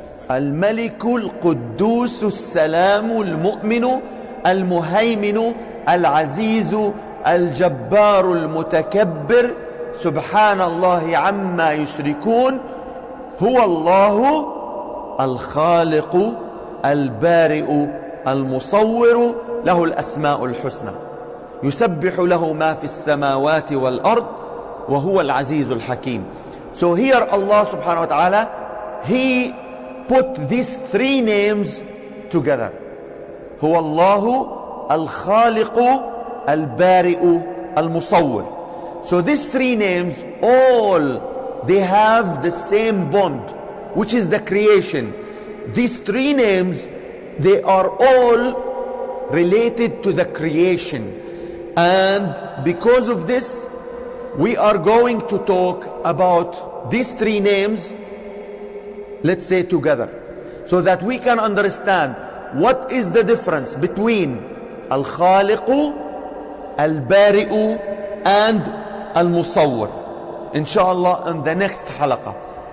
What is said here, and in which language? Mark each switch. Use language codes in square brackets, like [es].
[ar] الملك القدوس السلام المؤمن المهيمن العزيز الجبار المتكبر سبحان الله عما يشركون هو الله الخالق البارئ المصور له الأسماء الحسنى يسبح له ما في السماوات والأرض وهو العزيز الحكيم. [en] So here Allah subhanahu wa ta'ala, He put these three names together. [ar] هو الله الخالق البارئ المصور. [en] So these three names, all they have the same bond, which is the creation. These three names, they are all related to the creation. And because of this, we are going to talk about these three names, let's say together, so that we can understand what is the difference between Al-Khaliq, Al-Bari'u and Al-Musawar, inshallah, in the next halaqah.